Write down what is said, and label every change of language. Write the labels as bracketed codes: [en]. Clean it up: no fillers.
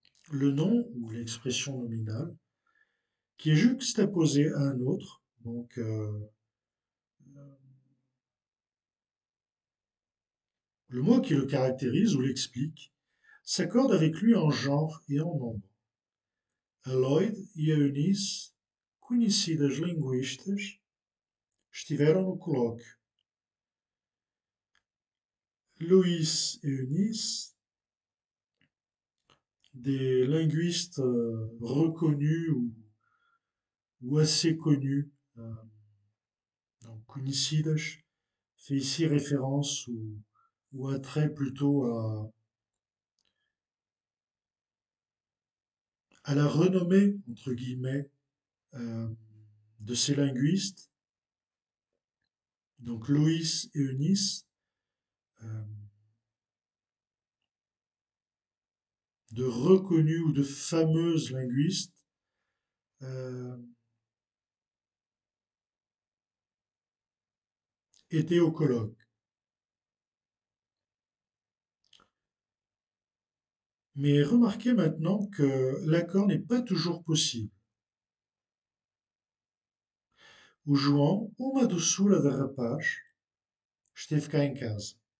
[fr] Le nom ou l'expression nominale qui est juxtaposé à un autre, donc le mot qui le caractérise ou l'explique, s'accorde avec lui en genre et en nombre. [pt] A Lloyd e a Eunice, conhecidas linguistas, estiveram no colóquio. [fr] Loïs et Eunice, des linguistes reconnus ou assez connus Donc, conhecidas fait ici référence ou attrait plutôt à la renommée, entre guillemets, euh, de ces linguistes, donc Loïs et Eunice, euh, de reconnus ou de fameuses linguistes, euh, étaient au colloque. Mais remarquez maintenant que l'accord n'est pas toujours possible. [pt] O João, uma doçura de rapaz, esteve cá em casa.